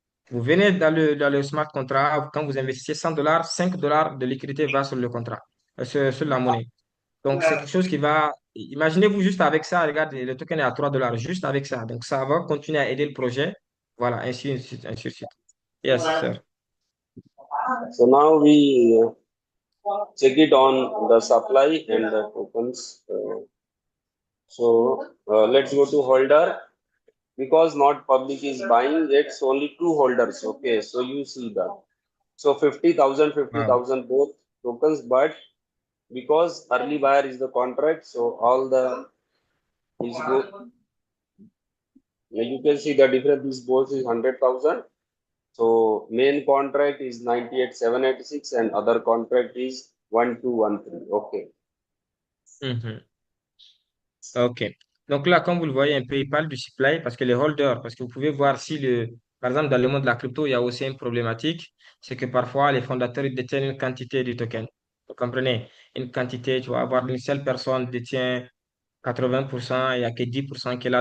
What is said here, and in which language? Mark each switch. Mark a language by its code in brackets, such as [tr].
[fr] Vous venez dans le smart contract, quand vous investissez 100 $, 5 $ de liquidité va sur le contrat, sur la monnaie. Donc, c'est quelque chose qui va. Imaginez-vous juste avec ça, regardez, le token est à 3 $, juste avec ça. Donc, ça va continuer à aider le projet. Voilà, ainsi de suite, ainsi de suite. [en] Yes, sir. So now we check it on the supply and the tokens. So let's go to holder because not public is buying. It's only two holders. Okay, so you see that. So 50,000, fifty Wow. thousand both tokens, but because early buyer is the contract, so all the is go. You can see the difference. This both is 100,000. So main contract is 98,786 and other contract is 1213. Okay. Mhm. OK. [fr] Donc là, comme vous le voyez un peu, il parle du supply parce que les holders, parce que vous pouvez voir si par exemple, dans le monde de la crypto, il y a aussi une problématique, c'est que parfois les fondateurs ils détiennent une quantité du token. Vous comprenez? Une quantité, tu vas avoir une seule personne détient 80%, il n'y a que 10% qui est là.